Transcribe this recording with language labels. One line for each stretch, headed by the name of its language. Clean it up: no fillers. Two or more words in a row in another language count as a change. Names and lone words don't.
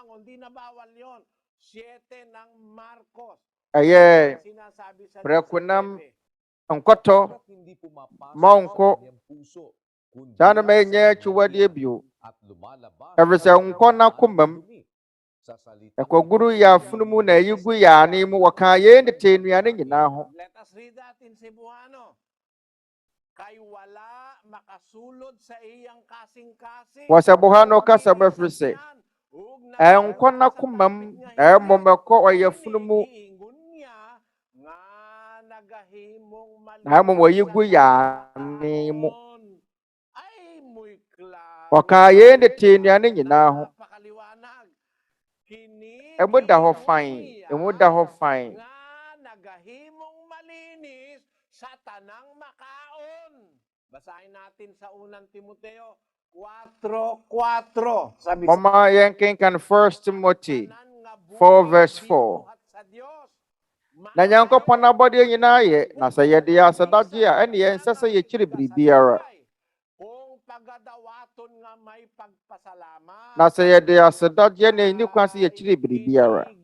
Akan: Ɛyɛ prɛkonam nkɔtɔ mɔnko saa na ɛnyɛ akyiwadeɛ bio. Ɛfiri sɛ nkɔ na komam ɛkɔguru yɛ afunu mu na ɛyi gu yɛ ane mu wɔka yɛn de te nnuane nyinaa ho.
English: Let us read that in Cebuano.
Cebuano: Kay wala makasulod sa iyang kasing-kasing.
Akan: Wɔ Cebuano kasa bɛfiri sɛ ɛnkɔ na komam ɛmmom ɛkɔ ɔyɛ afunu mu na mmom wɔyi gu yɛ ane mu. Wɔka yɛn de te nnuane nyinaa ho. Emu da hɔ fain. Emu da hɔ fain.
Cebuano: Nagahimong malinis sa tanang makaon.
Filipino: Basahin natin sa unang Timoteo 4:4. Sabi
Akan: Momma yɛnkenkan 1 Timothy 4:4. Na Nyankopɔn abɔdeɛ nyinaa yɛ na sɛ yɛde yɛ asedagye a ɛne yɛn nsɛ sɛ yɛkyiri biribiara. Na sɛ yɛde asedagye na ɛni kwan sɛ yɛkyiri biribiara.